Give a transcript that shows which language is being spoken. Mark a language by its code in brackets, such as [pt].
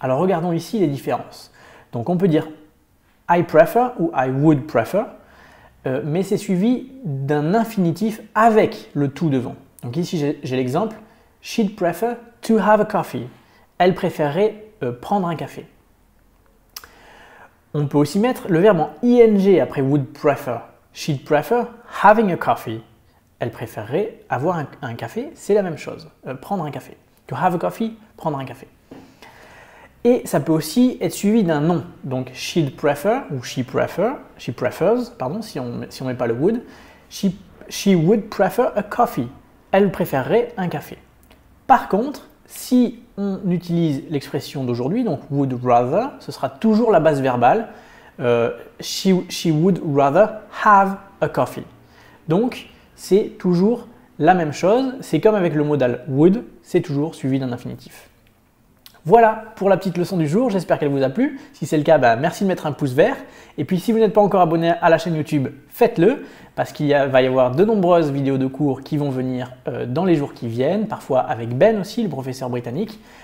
[fr] Alors regardons ici les différences. Donc on peut dire « [en] I prefer [fr] » ou « [en] I would prefer ». [fr] Mais c'est suivi d'un infinitif avec le to devant. Donc ici j'ai l'exemple [en] « She'd prefer to have a coffee ». [fr] Elle préférerait prendre un café. On peut aussi mettre le verbe en ing après would prefer. [en] She'd prefer having a coffee. [fr] Elle préférerait avoir un café, c'est la même chose, prendre un café. [en] To have a coffee, [fr] prendre un café. Et ça peut aussi être suivi d'un nom. Donc, [en] she'd prefer [fr] ou [en] she prefers, [fr] pardon, si on ne met pas le would. [en] She would prefer a coffee. [fr] Elle préférerait un café. Par contre, si on utilise l'expression d'aujourd'hui, donc would rather, ce sera toujours la base verbale. [en] She would rather have a coffee. [fr] Donc, c'est toujours la même chose. C'est comme avec le modal would, c'est toujours suivi d'un infinitif. Voilà pour la petite leçon du jour, j'espère qu'elle vous a plu. Si c'est le cas, merci de mettre un pouce vert. Et puis si vous n'êtes pas encore abonné à la chaîne YouTube, faites-le, parce qu'il va y avoir de nombreuses vidéos de cours qui vont venir dans les jours qui viennent, parfois avec Ben aussi, le professeur britannique.